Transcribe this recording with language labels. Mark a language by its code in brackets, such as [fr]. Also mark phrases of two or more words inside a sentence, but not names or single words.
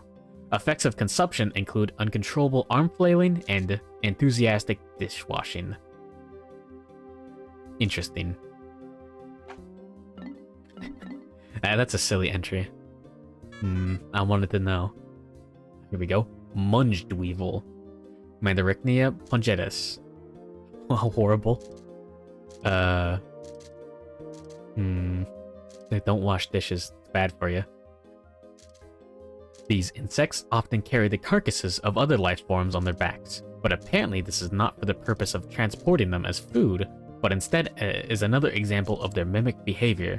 [en] Effects of consumption include uncontrollable arm flailing and enthusiastic dishwashing. Interesting. That's a silly entry. I wanted to know. Here we go. Munged Weevil. Mandarachnia pungetus. Horrible. Don't wash dishes. It's bad for you. These insects often carry the carcasses of other life forms on their backs, but apparently this is not for the purpose of transporting them as food, but instead is another example of their mimic behavior.